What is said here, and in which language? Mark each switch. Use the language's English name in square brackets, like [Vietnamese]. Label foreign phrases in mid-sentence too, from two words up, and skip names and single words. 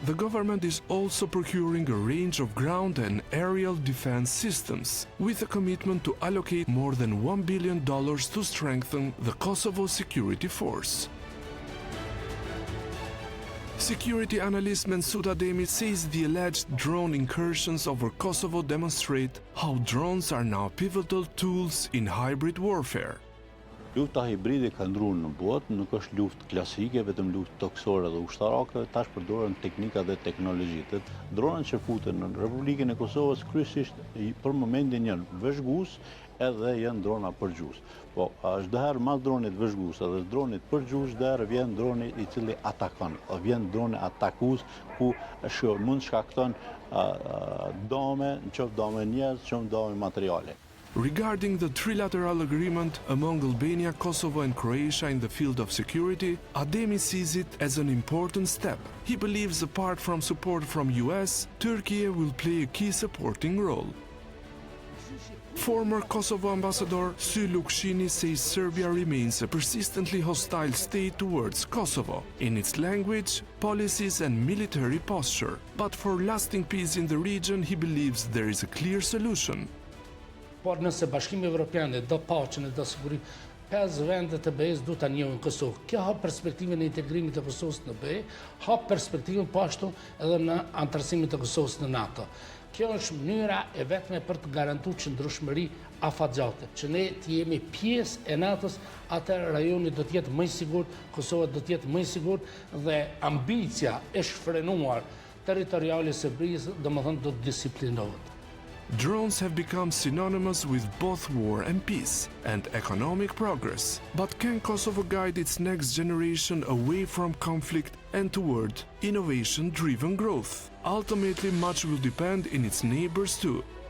[English] The government is also procuring a range of ground and aerial defense systems, with a commitment to allocate more than $1 billion to strengthen the Kosovo security force. Security analyst Mensud Ademi says the alleged drone incursions over Kosovo demonstrate how drones are now pivotal tools in hybrid warfare. [Albanian] Lufta hibride ka ndruar në botë, nuk është luftë klasike, vetëm luftë toksore dhe ushtarake, tash përdoren teknika dhe teknologjitë. Dronët që futen në Republikën e Kosovës kryesisht për momentin janë vëzhgues edhe janë drona përgjus. Po, çdo herë mas dronit vëzhgues edhe dronit përgjus, çdo vjen droni i cili atakon, vjen droni atakues ku mund shkakton dome, qoftë dome njerëz, qoftë dome materiale. [English] Regarding the trilateral agreement among Albania, Kosovo and Croatia in the field of security, Ademi sees it as an important step. He believes apart from support from US, Turkey will play a key supporting role. Former Kosovo ambassador Sy Lukshini says Serbia remains a persistently hostile state towards Kosovo, in its language, policies and military posture. But for lasting peace in the region, he believes there is a clear solution. [Albanian] Por nëse Bashkimi Evropian do paqen e do sigurinë, 5 vendet e BE-s duhet ta njohin Kosovë. Kjo hap perspektivën e integrimit të Kosovës në BE, hap perspektivën po ashtu edhe në antarësimin të Kosovës në NATO. Kjo është mënyra e vetme për të garantuar qëndrueshmëri afatgjate, që ne të jemi pjesë e NATO-s, atë rajoni do të jetë më i sigurt, Kosova do të jetë më i sigurt dhe ambicia e shfrenuar territoriale e Serbisë, domethënë do të disiplinohet. [English] Drones have become synonymous with both war and peace and economic progress. But can Kosovo guide its next generation away from conflict and toward innovation-driven growth? Ultimately, much will depend on its neighbors too.